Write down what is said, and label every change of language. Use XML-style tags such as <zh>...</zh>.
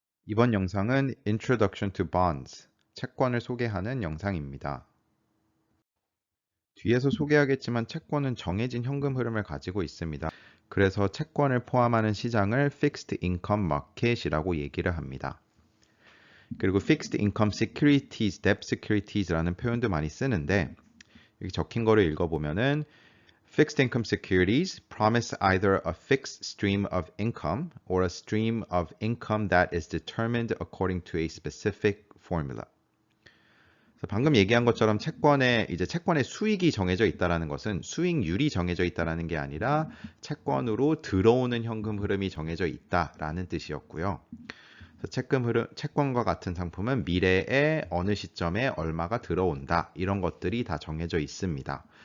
<ko>이번 영상은 Introduction to Bonds, 채권을 소개하는 영상입니다. 뒤에서 소개하겠지만 채권은 정해진 현금 흐름을 가지고 있습니다. 그래서 채권을 포함하는 시장을 Fixed Income Market이라고 얘기를 합니다. 그리고</ko> <en>Fixed Income Securities, Debt Securities라는</en> <ko>표현도 많이 쓰는데 여기 적힌 거를 읽어보면은</ko> <en>Fixed income securities promise either a fixed stream of income or a stream of income that is determined according to a specific formula.</en> <ko>그래서 방금 얘기한 것처럼 채권의 수익이 정해져 있다라는 것은 수익률이 정해져 있다라는 게 아니라 채권으로 들어오는 현금 흐름이 정해져 있다라는 뜻이었고요. 채권과 같은 상품은 미래에 어느 시점에 얼마가 들어온다 이런 것들이 다 정해져 있습니다.</ko>